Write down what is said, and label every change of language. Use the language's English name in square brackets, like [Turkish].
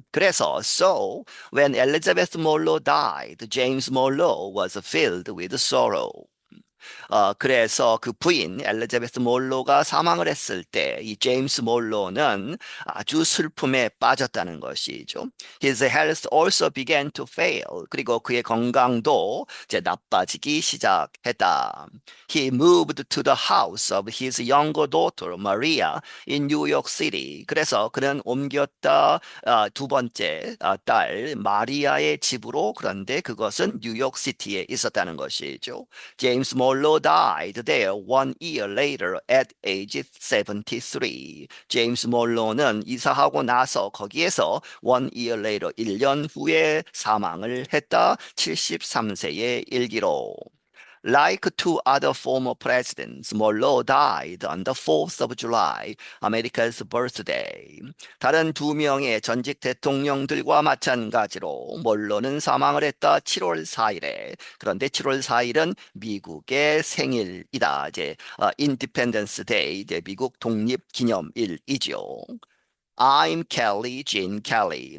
[Korean] 그래서 [English] so when Elizabeth Morlow died, James Morlow was filled with sorrow. [Korean] 그래서 그 부인 엘리자베스 몰로가 사망을 했을 때 이 제임스 몰로는 아주 슬픔에 빠졌다는 것이죠. [English] His health also began to fail. [Korean] 그리고 그의 건강도 이제 나빠지기 시작했다. [English] He moved to the house of his younger daughter Maria in New York City. [Korean] 그래서 그는 옮겼다 두 번째 딸 마리아의 집으로 그런데 그것은 뉴욕 시티에 있었다는 것이죠. [English] James Morlow died there 1 year later at age 73. [Korean] 제임스 몰로는 이사하고 나서 거기에서 [English] 1 year later [Korean] 1년 후에 사망을 했다. 73세의 일기로. [English] Like two other former presidents, Monroe died on the 4th of July, America's birthday. [Korean] 다른 두 명의 전직 대통령들과 마찬가지로 몰로는 사망을 했다 7월 4일에. 그런데 7월 4일은 미국의 생일이다. 이제 Independence Day, 이제 미국 독립기념일이죠. [English] I'm Kelly Jean Kelly.